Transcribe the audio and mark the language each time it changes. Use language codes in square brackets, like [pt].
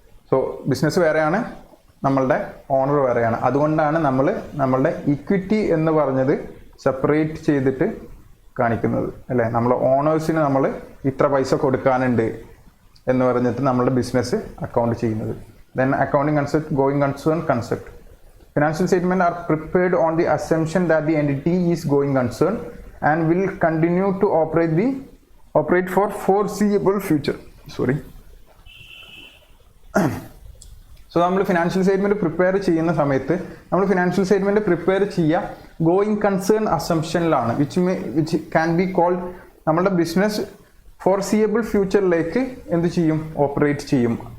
[ml] So business വേറെയാണ്, നമ്മളുടെ owner വേറെയാണ്. അതുകൊണ്ടാണ് നമ്മളുടെ ഇക്വിറ്റി എന്ന് പറഞ്ഞത് സെപ്പറേറ്റ് ചെയ്തിട്ട് കാണിക്കുന്നത് അല്ലേ. നമ്മൾ ഓണേഴ്സിന് നമ്മൾ ഇത്ര പൈസ കൊടുക്കാനുണ്ട് എന്ന് പറഞ്ഞിട്ട് നമ്മളുടെ ബിസിനസ് അക്കൗണ്ട് ചെയ്യുന്നത്. [en] Then accounting concept, going concern concept. Financial statements are prepared on the assumption that the entity is going concern and will continue to operate for foreseeable future. [ml] So നമ്മൾ ഫിനാൻഷ്യൽ സ്റ്റേറ്റ്മെൻറ്റ് പ്രിപ്പയർ ചെയ്യുന്ന സമയത്ത് നമ്മൾ financial statement prepare ചെയ്യുക going concern അസംഷനിലാണ്, which can be called നമ്മളുടെ business ഫോർസിയബിൾ ഫ്യൂച്ചറിലേക്ക് എന്ത് ചെയ്യും, operate ചെയ്യും.